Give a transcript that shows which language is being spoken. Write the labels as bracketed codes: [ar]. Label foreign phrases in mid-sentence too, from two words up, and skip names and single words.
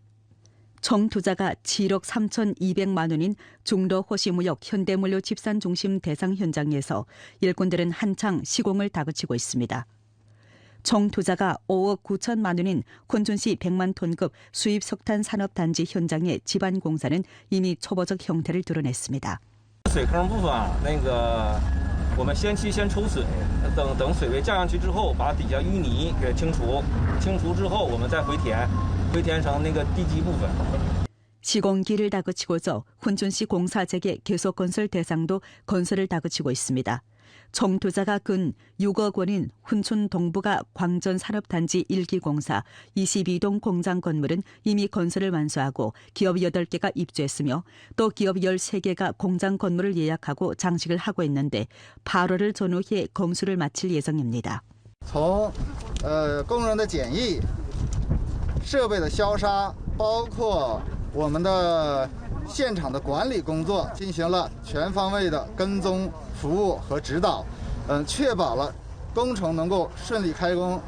[ko] 총 투자가 7억 3,200만 원인 중도 호시무역 현대물류 집산중심 대상 현장에서 일꾼들은 한창 시공을 다그치고 있습니다. 총 투자가 5억 9천만 원인 훈춘시 100만 톤급 수입 석탄 산업단지 현장의 지반 공사는 이미 초보적 형태를 드러냈습니다. [zh] 水坑部分我们先期先抽水，等水位降上去之后，把底下淤泥给清除，清除之后我们再回填成地基部分。 [ko] 시공기를 다그치고서 훈춘시 공사 재개 계속 건설 대상도 건설을 다그치고 있습니다. 총 투자가 근 6억 원인 훈춘 동부가 광전 산업단지 1기 공사 22동 공장 건물은 이미 건설을 완수하고 기업 8개가 입주했으며 또 기업 13개가 공장 건물을 예약하고 장식을 하고 있는데 8월을 전후해 검수를 마칠 예정입니다. [zh] 从工人的检疫、设备的消杀，包括我们的现场的管理工作进行了全方位的跟踪服务和指导，确保了工程能够顺利开工。